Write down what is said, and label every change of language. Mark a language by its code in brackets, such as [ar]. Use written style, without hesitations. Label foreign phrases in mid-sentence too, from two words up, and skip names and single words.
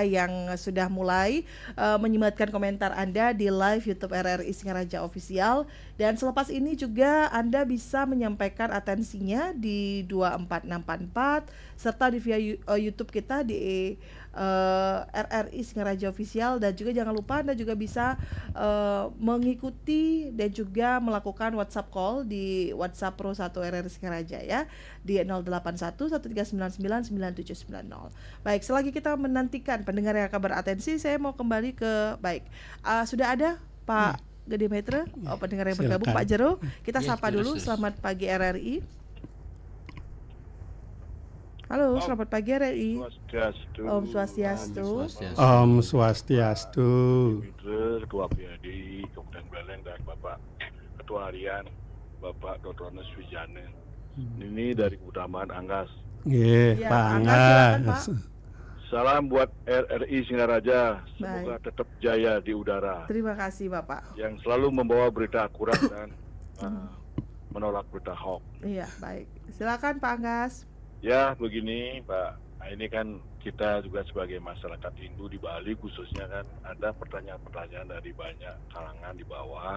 [id] yang sudah mulai menyematkan komentar Anda di live YouTube RRI Singaraja Official, dan selepas ini juga Anda bisa menyampaikan atensinya di 24644 serta di via YouTube kita di RRI Singaraja Official, dan juga jangan lupa Anda juga bisa mengikuti dan juga melakukan WhatsApp call di WhatsApp Pro 1 RRI Singaraja ya di 081 1399 9790. Baik, selagi kita menantikan pendengar yang akan beratensi, saya mau kembali ke sudah ada Pak Gede Metre, pendengar yang bergabung, Silakan. Pak Jero. Kita Ya, sapa dulu. terus. Selamat pagi RRI. Halo, selamat pagi RRI. Swastiastu. Om Swastiastu. Om Swastiastu. Mitra, Ketua PAD Kabupaten Buleleng dan Bapak Ketua Harian Bapak Dr. Anas Wijana. Ini dari Keutamaan Anggas. Nggih, Ya, Pak Pak Anggas, silakan, Anggas. Salam buat RRI Singaraja. Semoga tetap jaya di udara. Terima kasih Bapak. Yang selalu membawa berita akurat dan menolak berita hoax. Iya, baik. Silakan Pak Anggas. Ya, begini Pak. Nah, ini kan kita juga sebagai masyarakat Hindu di Bali khususnya kan ada pertanyaan-pertanyaan dari banyak kalangan di bawah.